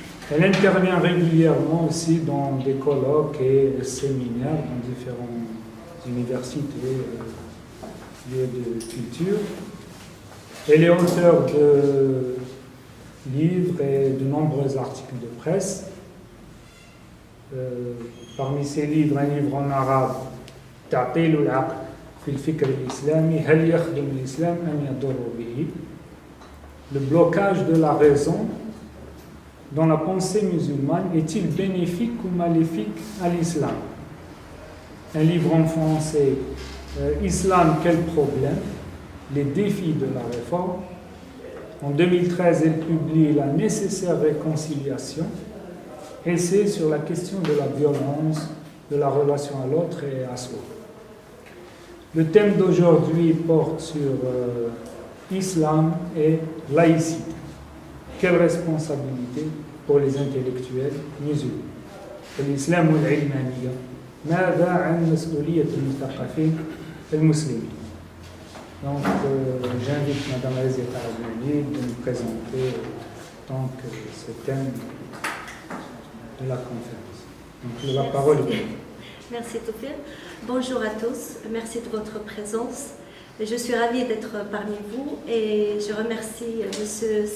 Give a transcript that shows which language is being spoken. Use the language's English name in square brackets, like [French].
[French] Elle intervient régulièrement aussi dans des colloques et séminaires dans différentes universités et lieux de culture. Elle est auteure de livres et de nombreux articles de presse. Parmi ces livres, un livre en arabe, [Arabic] تعطيل العقل في الفكر الإسلامي هل يخدم الإسلام أم يضر به. [French] Le blocage de la raison dans la pensée musulmane est-il bénéfique ou maléfique à l'islam? Un livre en français, Islam, quel problème? Les défis de la réforme. En 2013, elle publie La nécessaire réconciliation, essai sur la question de la violence, de la relation à l'autre et à soi. Le thème d'aujourd'hui porte sur Islam et laïcité. Quelle responsabilité pour les intellectuels musulmans? [Arabic] الإسلام والعلمانية ماذا عن مسؤولية المثقفين المسلمين? [French] Donc, j'invite Mme Razika Adnani de nous présenter donc, ce thème de la conférence. Donc, la parole est à vous. Merci Toufir. Bonjour à tous, merci de votre présence. Je suis ravie d'être parmi vous et je remercie M.